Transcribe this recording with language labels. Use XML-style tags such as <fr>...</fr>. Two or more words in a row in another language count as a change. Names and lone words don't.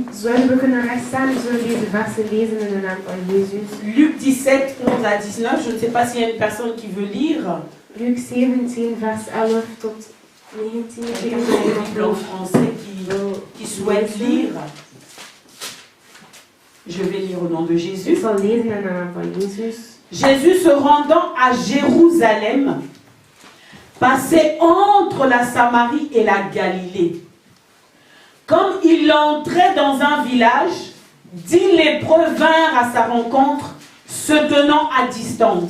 <nl>Zouden we kunnen rechtstaan, we zullen deze versen lezen in de naam van Jezus.</nl> <fr>Luc 17, 11 à 19. Je ne sais pas s'il y a une personne qui veut lire. Luc 17, vers 11 tot 19. Il y a une Bible en français qui souhaite lire. Je vais lire au nom de</fr> <nl>Ik</nl> <fr>Jésus.</fr> <nl>zal lezen in de naam van Jezus.</nl> <fr>Jésus se rendant à Jérusalem, passait entre la Samarie et la Galilée. Comme il entrait dans un village, 10 lépreux vinrent à sa rencontre, se tenant à distance.</fr>